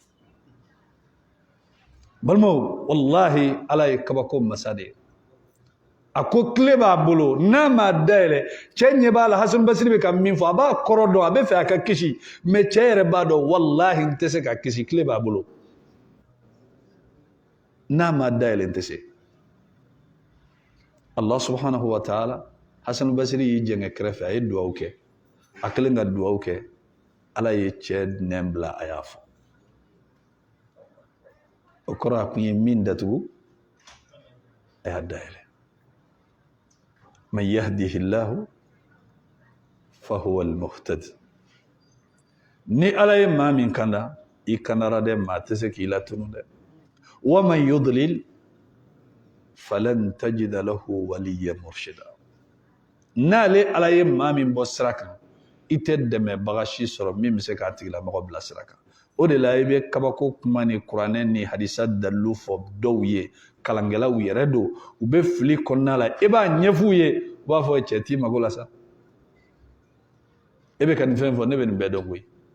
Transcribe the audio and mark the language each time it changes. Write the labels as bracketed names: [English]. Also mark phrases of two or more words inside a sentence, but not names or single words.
[Bambara] balimaw wallahi ala ye kabako masa de ye a ko tile b'a bolo n'a ma dayɛlɛ cɛ ɲɛ b'a la Hasan Basri bɛ ka min fɔ a b'a kɔrɔ dɔn a bɛ fɛ a ka kisi mais cɛ yɛrɛ b'a dɔn wallahi n tɛ se ka kisi tile b'a bolo n'a ma dayɛlɛ n tɛ se [Arabic] الله سبحانه وتعالى [Bambara] Hasan Basri y'i jɛngɛ kɛrɛfɛ a ye duwawu kɛ a kɛlen ka duwawu kɛ ala ye cɛ nɛn bila a y'a fɔ o kɔrɔ a kun ye min datugu a y'a dayɛlɛ [Arabic] من يهده الله فهو المهتد [Bambara] ni ala ye maa min kanda i kandara dɛ maa tɛ se k'i latunu dɛ [Arabic] ومن يضلل فلن تجد له وليا مرشدا [Bambara] n'ale ala ye maa min bɔ sira kan i tɛ dɛmɛbaga si sɔrɔ min bɛ se k'a tigilamɔgɔ bila sira kan o de la i bɛ kabako kuma ni kuranɛ ni hadisa dalilu fɔ dɔw ye kalankɛlaw yɛrɛ don u bɛ fili kɔnɔna la i b'a ɲɛf'u ye u b'a fɔ cɛ t'i mago la sa e bɛ ka nin fɛn fɔ ne bɛ nin bɛɛ dɔn koyi